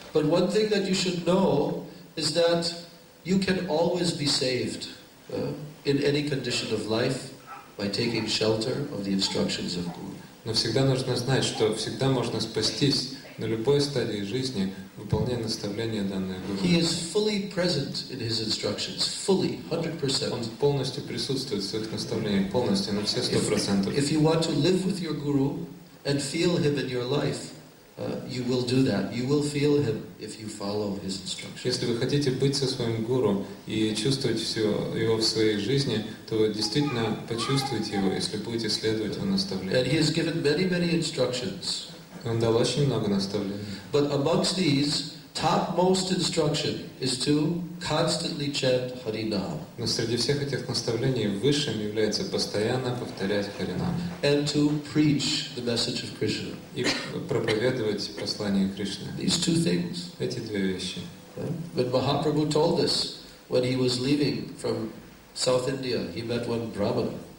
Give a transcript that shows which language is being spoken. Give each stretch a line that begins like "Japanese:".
English: But one thing that you should know is that you can always be saved in any condition of life by taking shelter of the instructions of Guru.
Russian: Но всегда нужно знать, что всегда можно спастись на любой стадии жизни, выполняя наставления, данные Гуру.
English: He is fully present in his instructions, fully, 100%.
Russian: Он полностью присутствует в своих наставлениях, полностью, на все 100%.
English: If you want to live with your Guru and feel him in your life, you will do that. You will feel him if you follow his instructions.
Russian: Если вы хотите быть со своим Гуру и чувствовать все его в своей жизни, то вы действительно почувствуете его, если будете следовать его наставлениям.
English: And he has given many, many instructions.
Russian: Он дал очень много наставлений.
English: But amongst these, topmost instruction is to constantly chant Harinam.
Russian: Но среди всех этих наставлений высшим является постоянно повторять Харинам.
English: And to preach the message of Krishna.
Russian: И проповедовать послание Кришны.
English: These two things.
Russian: Эти две вещи.
English: When Mahaprabhu told us, when he was leaving from South India, he met one Brahmana.